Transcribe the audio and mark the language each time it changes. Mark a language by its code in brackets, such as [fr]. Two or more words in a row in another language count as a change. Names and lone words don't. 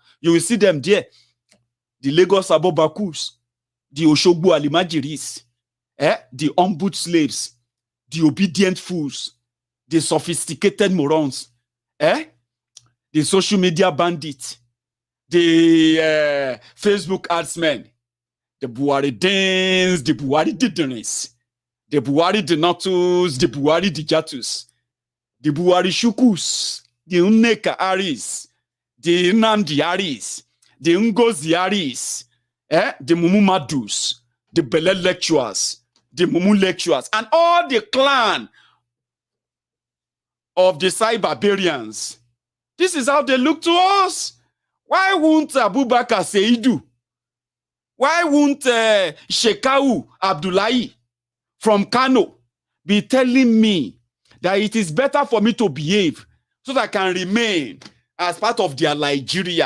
[en] You will see them there. The Lagos Abobakus, the Oshogbo Alimajiris, the ombud slaves, the obedient fools, the sophisticated morons, the social media bandits, the Facebook adsmen, the Buhari Dins, the Buhari Didenis, the Buhari Denatus, the Buhari Dijatus, the Buhari Shukus, the Unneka Aris, the Nnamdi Aris, the Ngozi Aris, the Mumu Madus, the Bele lecturers, the Mumu lecturers, and all the clan of the Cyberbarians. This is how they look to us. Why won't Abubakar Seidu? Why won't Shekau Abdullahi from Kano be telling me that it is better for me to behave so that I can remain as part of their Nigeria?